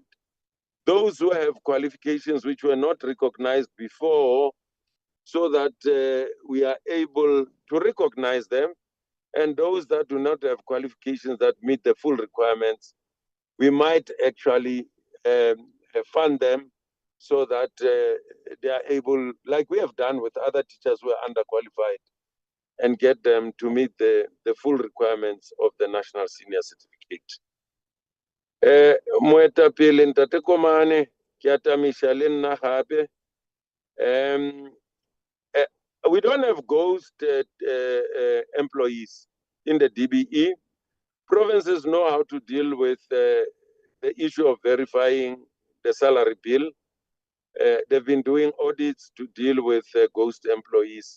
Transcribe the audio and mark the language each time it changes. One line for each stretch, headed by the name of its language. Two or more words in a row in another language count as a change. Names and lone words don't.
English: Those who have qualifications which were not recognized before, so that we are able to recognize them, and those that do not have qualifications that meet the full requirements, we might actually fund them so that they are able, like we have done with other teachers who are underqualified, and get them to meet the full requirements of the National Senior Certificate.
Northern Sotho: Moetapele Ntate Komane, ke atamisha le nna gape.
English: We don't have ghost employees in the DBE. Provinces know how to deal with the issue of verifying the salary bill. They've been doing audits to deal with ghost employees.